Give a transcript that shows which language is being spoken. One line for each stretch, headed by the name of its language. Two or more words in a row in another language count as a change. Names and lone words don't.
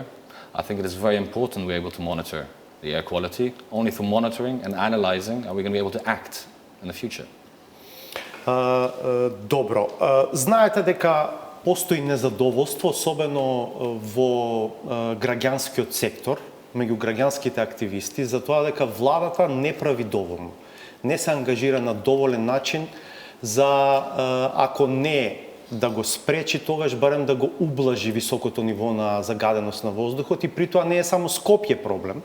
English: I think it is very important we're able to monitor the air quality. Only through monitoring and analyzing are we going to be able to act in the future.
Macedonian: Добро. Знаете дека постои незадоволство, особено во граѓанскиот сектор, меѓу граѓанските активисти, за тоа дека владата не прави доволно. Не се ангажира на доволен начин за, ако не да го спречи, тогаш барем да го ублажи високото ниво на загаденост на воздухот, и при тоа не е само Скопје проблем.